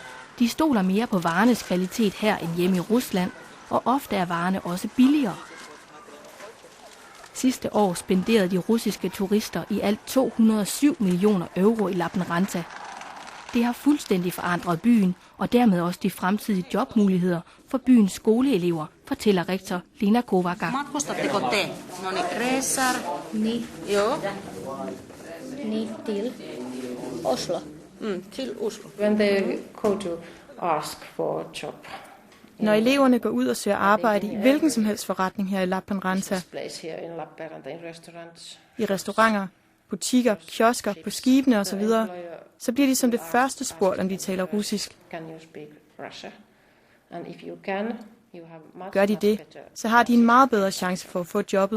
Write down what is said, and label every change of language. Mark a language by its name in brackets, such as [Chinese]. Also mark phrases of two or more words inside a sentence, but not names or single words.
[Danish] De stoler mere på varernes kvalitet her end hjemme i Rusland, og ofte er varerne også billigere. Sidste år spenderede de russiske turister i alt 207 millioner euro i Lappeenranta. Det har fuldstændig forandret byen, og dermed også de fremtidige jobmuligheder for byens skoleelever, fortæller rektor Lena Kovaga. [Finnish] Matkustatteko te? No niin, reisar. Niin. Joo. Niin, [Swedish] till Oslo. [Danish] Til Oslo. [English] When they go to ask for a job. [Danish] Når eleverne går ud og søger arbejde i hvilken som helst forretning her i Lappeenranta, i restauranter, butikker, kiosker, på skibene osv., så bliver de som det første spurgt, om de taler russisk. Gør de det, så har de en meget bedre chance for at få jobbet.